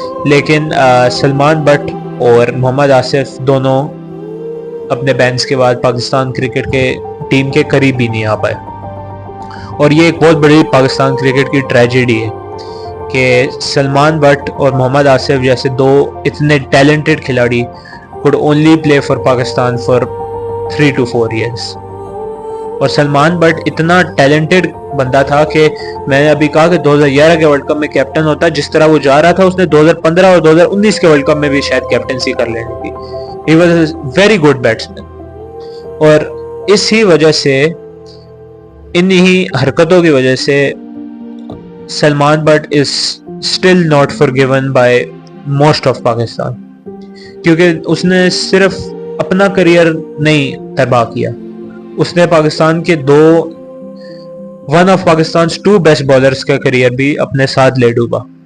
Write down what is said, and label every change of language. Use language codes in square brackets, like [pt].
[ur] لیکن سلمان بٹ اور محمد آصف دونوں اپنے بینس کے بعد پاکستان کرکٹ کے ٹیم کے قریب بھی نہیں آ پائے، اور یہ ایک بہت بڑی پاکستان کرکٹ کی ٹریجڈی ہے کہ سلمان بٹ اور محمد آصف جیسے دو اتنے ٹیلنٹڈ کھلاڑی could only play for Pakistan for 3 to 4 years. اور سلمان بٹ اتنا ٹیلنٹڈ بندہ تھا کہ میں نے ابھی کہا کہ 2011 کے ورلڈ کپ میں کیپٹن ہوتا. جس طرح وہ جا رہا تھا اس نے 2015 اور 2019 کے ورلڈ کپ میں بھی شاید کیپٹنسی کر لینی تھی. [en] He was a very good batsman. [ur] اور اسی وجہ سے انہی حرکتوں کی وجہ سے Salman Butt is still not forgiven by most of Pakistan, کیونکہ اس نے صرف اپنا کریئر نہیں تباہ کیا، اس نے پاکستان کے one of Pakistan's 2 best bowlers کا کریئر بھی اپنے ساتھ لے ڈوبا.